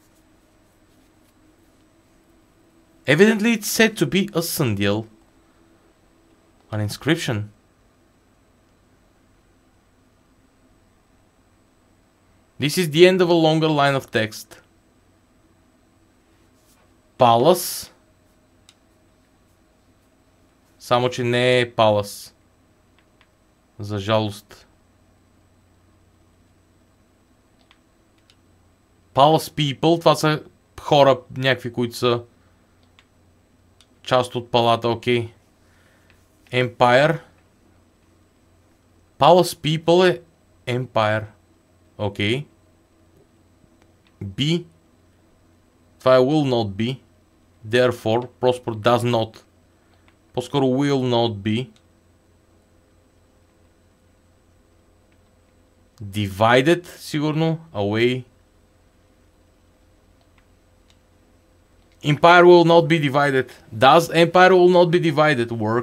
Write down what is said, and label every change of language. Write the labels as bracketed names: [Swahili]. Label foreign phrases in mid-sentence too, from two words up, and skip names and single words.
[English] Evidently it's said to be a sundial. An inscription. This is the end of a longer line of text. Palace. [Bulgarian] Само че не е Palace. За жалост. [English] Palace people, [Bulgarian] това са хора, някакви, които са част от палата, окей. [English] Empire. Palace people е Empire. [Bulgarian] Окей. B. Това е [English] will not be. Therefore, Prosper does not. По-скоро will not be. Divided, сигурно. Away. Empire will not be divided. Does Empire will not be divided work?